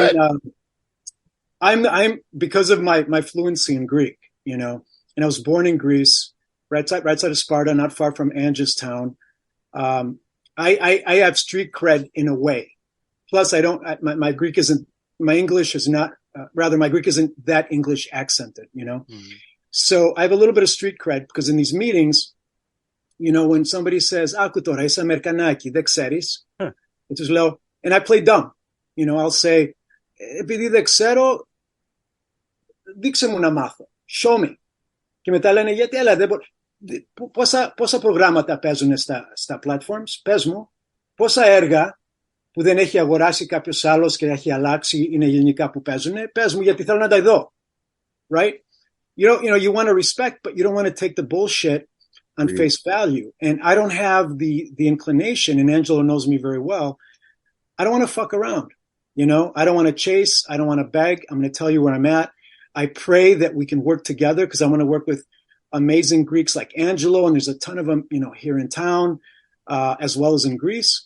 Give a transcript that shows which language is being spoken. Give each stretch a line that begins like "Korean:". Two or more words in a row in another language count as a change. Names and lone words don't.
English: I'm because of my fluency in Greek, and I was born in Greece, right side of Sparta, not far from Ange's town. I have street cred in a way. Plus, my Greek isn't, my English is not, my Greek isn't that English accented, Mm-hmm. So I have a little bit of street cred because in these meetings, when somebody says,
Greek: "Άκου τώρα, είσαι Αμερικανάκι, δεν ξέρεις," τους λέω,
English: and I play dumb. I'll say,
Greek: "Επειδή δεν ξέρω, δείξε μου να μάθω.
English: Show me."
Greek: Και μετά λένε, "Γιατί, πόσα προγράμματα παίζουν στα platforms, πες μου, πόσα έργα που δεν έχει αγοράσει κάποιος άλλος και έχει αλλάξει είναι ελληνικά που παίζουν, πες μου γιατί θέλω να τα δω."
English: Right? You want to respect, but you don't want to take the bullshit on face value. And I don't have the inclination, and Angelo knows me very well, I don't want to fuck around. I don't want to chase, I don't want to beg. I'm going to tell you where I'm at. I pray that we can work together because I want to work with amazing Greeks like Angelo, and there's a ton of them, here in town, as well as in Greece.